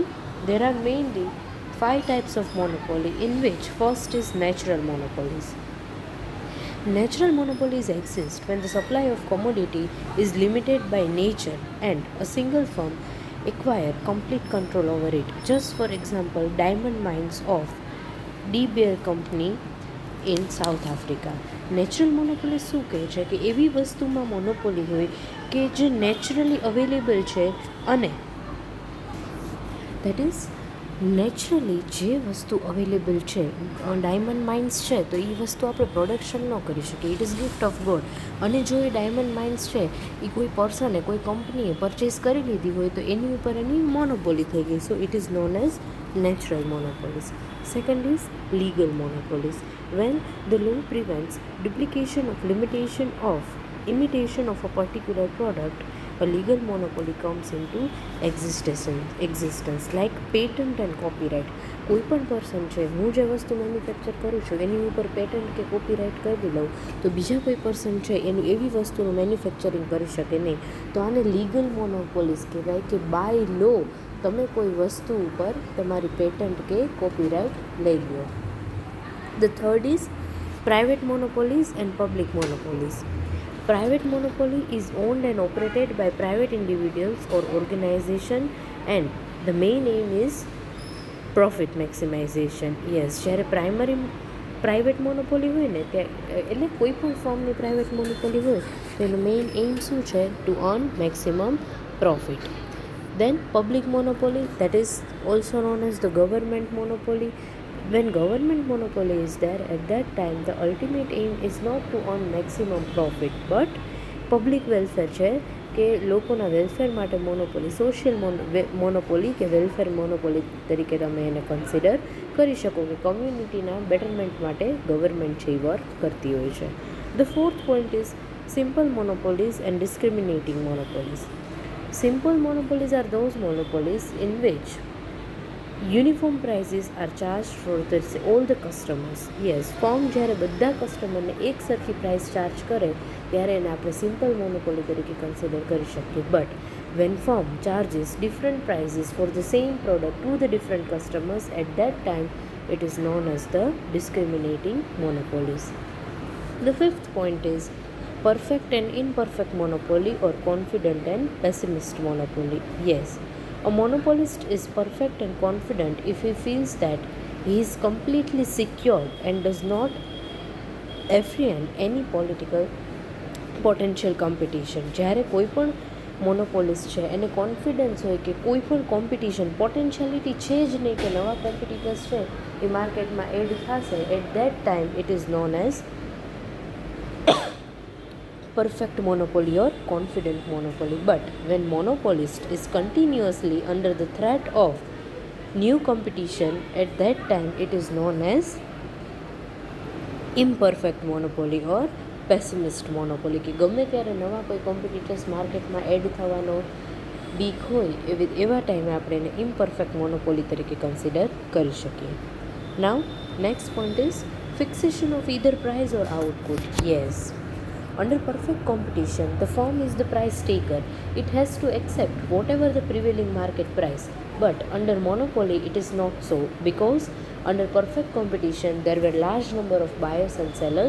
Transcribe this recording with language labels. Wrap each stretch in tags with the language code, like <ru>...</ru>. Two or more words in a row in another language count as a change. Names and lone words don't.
<en>There are mainly 5 types of monopoly, in which first is natural monopolies. Natural monopolies exist when the supply of commodity is limited by nature and a single firm acquire complete control over it. Just for example, diamond mines of De Beer Company in South Africa. natural monopoly</en> <gu>શું કહે છે કે એવી વસ્તુમાં મોનોપોલી હોય કે જે નેચરલી અવેલેબલ છે અને</gu> <en>that is</en> <gu>નેચરલી જે વસ્તુ અવેલેબલ છે.</gu> <en>diamond mines</en> <gu>છે તો એ વસ્તુ આપણે પ્રોડક્શન ન કરી શકીએ,</gu> <en>it is gift of god.</en> <gu>અને જો એ</gu> <en>diamond mines</en> <gu>છે એ કોઈ પર્સને કોઈ કંપનીએ પરચેસ કરી લીધી હોય તો એની ઉપર એની મોનોપોલી થઈ ગઈ.</gu> <en>so it is known as natural monopolies. Second is legal monopolies, when the law prevents duplication of imitation of a particular product. A legal monopoly comes into existence like patent and copyright.</en> <gu>કોઈ પણ પર્સન છે, હું જે વસ્તુ મેન્યુફેક્ચર કરું છું એની ઉપર પેટન્ટ કે કોપીરાઇટ કરી લઉં તો બીજા કોઈ પર્સન છે એનું એવી વસ્તુનું મેન્યુફેક્ચરિંગ કરી શકે નહીં. તો આને</gu> <en>legal monopolies</en> <gu>કહેવાય કે</gu> <en>by law</en> <gu>તમે કોઈ વસ્તુ ઉપર તમારી પેટન્ટ કે કોપીરાઇટ લઈ લો.</gu> <en>The third is private monopolies and public monopolies. Private monopoly is owned and operated by private individuals or organization and the main aim is profit maximization. Yes,</en> <gu>જ્યારે</gu> <en>private monopoly</en> <gu>હોય ને એટલે કોઈ પણ ફોર્મની</gu> <en>private monopoly</en> <gu>હોય તો એનો</gu> <en>main aim</en> <gu>શું છે?</gu> <en>to earn maximum profit. Then public monopoly, that is also known as the government monopoly. When government monopoly is there, at that time the ultimate aim is not to earn maximum profit but public welfare</en> <gu>છે કે લોકોના વેલફેર માટે મોનોપોલી,</gu> <en>social monopoly</en> <gu>કે</gu> <en>welfare monopoly</en> <gu>તરીકે તમે એને કન્સિડર કરી શકો કે કમ્યુનિટીના બેટરમેન્ટ માટે ગવર્મેન્ટ છે એ વર્ક કરતી હોય છે.</gu> <en>The fourth point is simple monopolies and discriminating monopolies. Simple monopolies are those monopolies in which uniform prices are charged for all the customers. Yes,</en> <gu>ફોર્મ જ્યારે બધા કસ્ટમરને એક સરખી પ્રાઇસ ચાર્જ કરે ત્યારે એને આપણે</gu> <en>simple monopoly</en> <gu>તરીકે કન્સિડર કરી શકીએ.</gu> <en>બટ when firm charges different prices for the same product to the different customers, at that time it is known as the discriminating monopolies. The fifth point is perfect and imperfect monopoly or confident and pessimist monopoly. Yes, a monopolist is perfect and confident if he feels that he is completely secured and does not apprehend any political potential competition.</en> <gu>જ્યારે કોઈ પણ મોનોપોલિસ્ટ છે એને કોન્ફિડન્સ હોય કે કોઈ પણ કોમ્પિટિશન પોટેન્શિયાલિટી છે જ નહીં કે નવા કોમ્પિટિટર્સ છે એ માર્કેટમાં એડ થશે,</gu> <en>at that time it is known as perfect monopoly or confident monopoly. But when monopolist is continuously under the threat of new competition, at that time it is known as imperfect monopoly or pessimist monopoly.</en> <gu>કે ગમે ત્યારે નવા કોઈ કોમ્પિટિટર્સ માર્કેટમાં એડ થવાનો બીક હોય એવા ટાઈમે આપણે એને</gu> <en>imperfect monopoly</en> <gu>તરીકે કન્સિડર કરી શકીએ.</gu> <en>Now next point is fixation of either price or output. Yes, under perfect competition, the firm is the price taker. It has to accept whatever the prevailing market price. But under monopoly, it is not so, because under perfect competition, there were large number of buyers and sellers.</en>